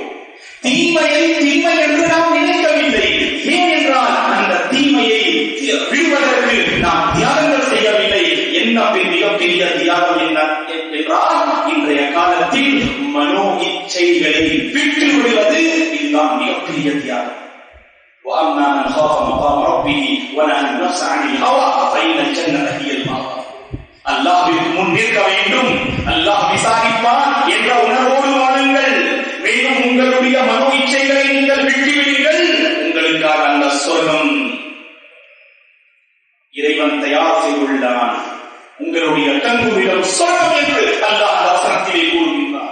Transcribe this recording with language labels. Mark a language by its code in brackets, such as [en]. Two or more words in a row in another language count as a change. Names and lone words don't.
[ta] தீமையை தீமை என்று நாம் நினைக்கவில்லை. ஏனென்றால் அந்த தீமையை விடுவதற்கு நாம் தியாகங்கள் செய்யவில்லை. என்ன மிகப்பெரிய தியாகம் என்றால், இன்றைய காலத்தில் மனோ இச்சைகளை விட்டு விடுவது, இதுதான் மிகப்பெரிய தியாகம். [ar] وَأَمَّا مَنْ خَافَ مَقَامَ رَبِّهِ وَنَهَى النَّفْسَ عَنِ الْهَوَى فَإِنَّ الْجَنَّةَ هِيَ الْمَأْوَى. [ta] அல்லாஹ்விற்கு முன் நிற்க வேண்டும், அல்லாஹ் விசாரிப்பான் என்ற உணர்வோடு வாழுங்கள். மேலும் உங்களுடைய மனோ இச்சைகளை நீங்கள் விட்டுவிடுங்கள். உங்களுக்காக அந்த சொர்க்கம் இறைவன் தயார் செய்துள்ளான். உங்களுடைய தங்குமிடம் சொர்க்கம் என்று அல்லாஹ் வசனத்திலே கூறுகின்றான்.